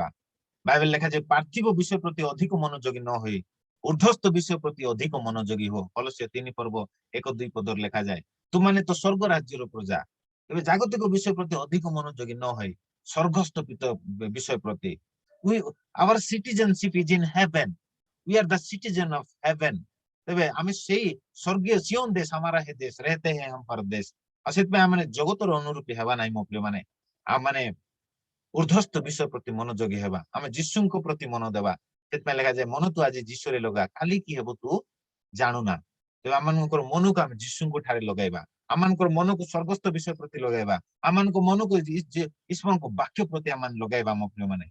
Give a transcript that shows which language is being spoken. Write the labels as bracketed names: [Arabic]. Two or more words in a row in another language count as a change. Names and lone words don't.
[Odia] ବାଇବେଲ ଲେଖାଯାଏ ପାର୍ଥିବ ବିଷୟ ପ୍ରତି ଅଧିକ ମନୋଯୋଗୀ ନ ହୋଇ ଊର୍ଦ୍ଧ୍ୱସ୍ଥ ବିଷୟ ପ୍ରତି ଅଧିକ ମନୋଯୋଗୀ ହୋ। କଲୋସ୍ୟ 3 ପର୍ବ 1-2 ପଦରେ ଲେଖାଯାଏ ତୁମାନେ ତ ସ୍ୱର୍ଗ ରାଜ୍ୟର ପ୍ରଜା। ଏବେ ଜାଗତିକ ବିଷୟ ପ୍ରତି ଅଧିକ ମନୋଯୋଗୀ ନ ହୋଇ ସ୍ୱର୍ଗସ୍ଥ ବିଷୟ ପ୍ରତି, [English] our citizenship is in heaven, we are the citizen of heaven। [Odia] ତେବେ ଆମେ ସେଇ ସ୍ୱର୍ଗୀୟ ସିଓନ ଦେଶ, [Hindi] हमारा है देश, रहते हैं हम परदेश। [Odia] ଆଉ ସେଥିପାଇଁ ଆମେ ଜଗତର ଅନୁରୂପୀ ହେବା ନାହିଁ ମୋ ପ୍ରିୟ ମାନେ, ଆମେ ଊର୍ଦ୍ଧ୍ୱସ୍ଥ ବିଷୟ ପ୍ରତି ମନୋଯୋଗୀ ହେବା, ଆମେ ଯୀଶୁଙ୍କ ପ୍ରତି ମନ ଦେବା। ସେଥିପାଇଁ ଲେଖାଯାଏ ମନ ତୁ ଆଜି ଯୀଶୁରେ ଲଗା, କାଲି କି ହେବ ତୁ ଜାଣୁନା। ତେବେ ଆମମାନଙ୍କର ମନକୁ ଆମେ ଯୀଶୁଙ୍କ ଠାରେ ଲଗାଇବା, ଆମମାନଙ୍କର ମନକୁ ସ୍ୱର୍ଗସ୍ଥ ବିଷୟ ପ୍ରତି ଲଗାଇବା, ଆମମାନଙ୍କ ମନକୁ ଈଶ୍ୱରଙ୍କ ବାକ୍ୟ ପ୍ରତି ଆମେ ଲଗାଇବା ମୋ ପ୍ରିୟ ମାନେ।